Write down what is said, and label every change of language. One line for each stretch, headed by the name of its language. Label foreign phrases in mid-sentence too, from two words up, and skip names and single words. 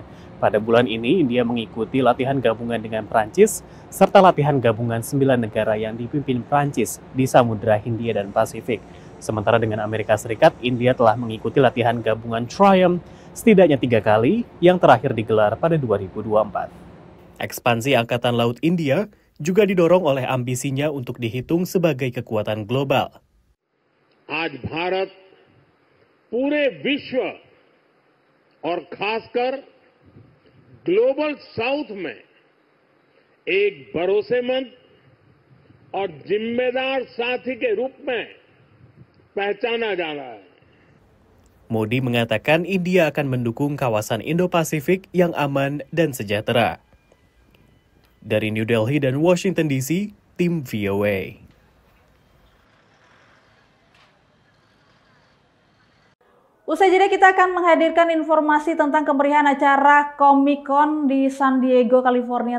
Indonesian: Pada bulan ini, India mengikuti latihan gabungan dengan Prancis, serta latihan gabungan 9 negara yang dipimpin Prancis di Samudra Hindia dan Pasifik. Sementara dengan Amerika Serikat, India telah mengikuti latihan gabungan Triumph setidaknya 3 kali, yang terakhir digelar pada 2024. Ekspansi Angkatan Laut India juga didorong oleh ambisinya untuk dihitung sebagai kekuatan global.
Hindi: आज भारत पूरे विश्व और खासकर
English: Global South
Hindi: में एक भरोसेमंद और जिम्मेदार साथी के रूप में पहचाना जा रहा है.
Indonesian: Modi mengatakan India akan mendukung kawasan Indo-Pasifik yang aman dan sejahtera. Dari New Delhi dan Washington DC, tim VOA. Usai jeda kita akan menghadirkan informasi tentang kemeriahan acara Comic-Con di San Diego, California.